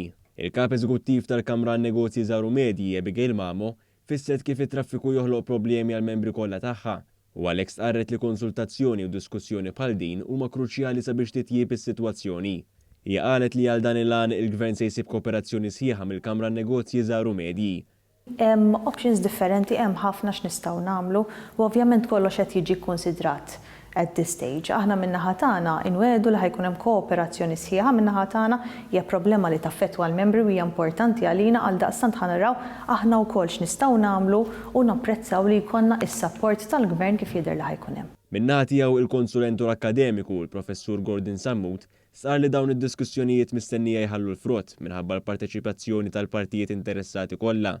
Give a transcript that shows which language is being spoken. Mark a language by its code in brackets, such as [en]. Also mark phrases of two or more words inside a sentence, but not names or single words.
[mt] Il-kap eżekuttiv tal-Kamra n-Negozji Żgħar u Medji, Abigail Mamo, fisset kif it-traffiku joħloq problemi għall-membri kollha tagħha u għalhekk stqarret li konsultazzjoni u diskussjoni bħal din huma kruċjali sabiex titjieb is-sitwazzjoni. Hija qalet li għal dan il-għan il-Gvern se jsib kooperazzjoni sħiħa mill-Kamra n-Negozji Żgħar u Medji. Hemm options differenti, hemm ħafna x'nistgħu nagħmlu u ovvjament kollox qed jiġi kkunsidrat [en] at this stage. [mt] Aħna min-naħa tagħna inwedu li ħajkun hemm kooperazzjoni sħiħa min-naħa tagħna hija problema li taffettwa l-membri u hija importanti għalina għal daqstant ħanaraw aħna wkoll x'nistgħu nagħmlu u napprezzaw li jkollna is-support tal-Gvern kif jidher li ħajkun hemm. Min-naħa tiegħu il-konsulentur akademiku l-Professur Gordon Sammut sar li dawn id-diskussjonijiet mistennija jħallu l-frott minħabba l-parteċipazzjoni tal-partijiet interessati kollha.